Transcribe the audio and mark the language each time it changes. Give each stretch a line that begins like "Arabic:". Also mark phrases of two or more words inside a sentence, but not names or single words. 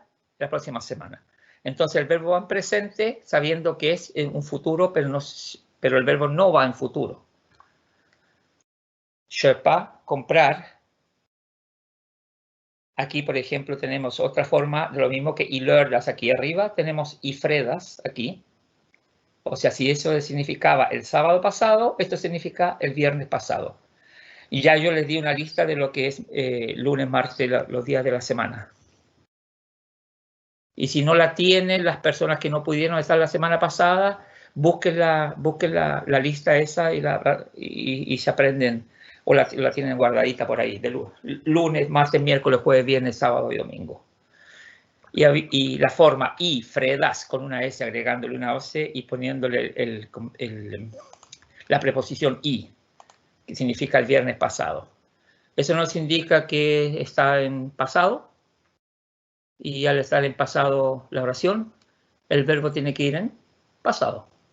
Spanish: La próxima semana. Entonces el verbo va en presente sabiendo que es en un futuro, pero el verbo no va en futuro. Köpa, comprar. Aquí, por ejemplo, tenemos otra forma de lo mismo que
Swedish: i lördags
Spanish: aquí arriba. Tenemos
Swedish: i fredags
Spanish: aquí. O sea, si eso significaba el sábado pasado, esto significa el viernes pasado. Y ya yo les di una lista de lo que es lunes, martes, los días de la semana. Y si no la tienen, las personas que no pudieron estar la semana pasada, busquen la lista esa y se aprenden, o la tienen guardadita por ahí, de lunes, martes, miércoles, jueves, viernes, sábado y domingo. Y la forma
Swedish: i fredags
Spanish: con una s agregándole una OC y poniéndole la preposición i, que significa el viernes pasado. Eso nos indica que está en pasado. Y al estar en pasado la oración, el verbo tiene que ir en pasado.